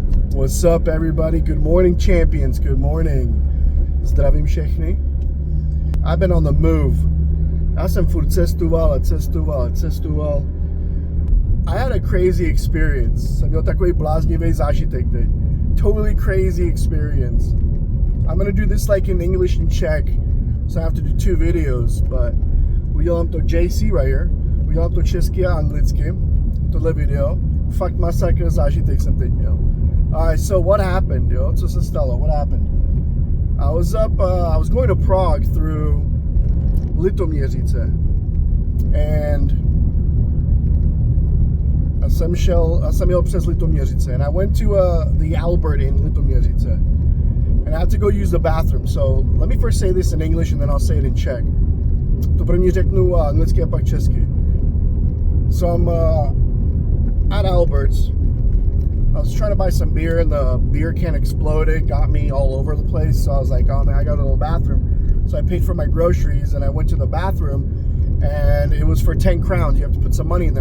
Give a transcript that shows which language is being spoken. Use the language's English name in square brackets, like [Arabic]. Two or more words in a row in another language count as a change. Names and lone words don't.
[English] What's up, everybody? Good morning, champions. Good morning. [Czech] Zdravím všechny. [English] I've been on the move. [Czech] Já jsem furt cestoval. [English] I had a crazy experience. [Czech] Jsem měl takový bláznivý zážitek teď. [English] Totally crazy experience. I'm gonna do this like in English and Czech, so I have to do 2 videos, but [Czech] udělám to [English] JC right here. [Czech] Udělám to česky a anglicky. Tohle video. Fakt masakr zážitek jsem teď měl. [English] Alright, so what happened, yo? [Czech] Co se stalo? [English] What happened? I was going to Prague through Litoměřice. And I [Czech] jsem jel přes Litoměřice. [English] And I went to the Albertu in Litoměřice. And I had to go use the bathroom. So let me first say this in English and then I'll say it in Czech. [Czech] To první řeknu anglicky a pak česky. [English] So I'm at Albert's. I was trying to buy some beer and the beer can exploded, got me all over the place. So I was like, oh man, I got a little bathroom. So I paid for my groceries and I went to the bathroom and it was for 10 crowns. You have to put some money in there.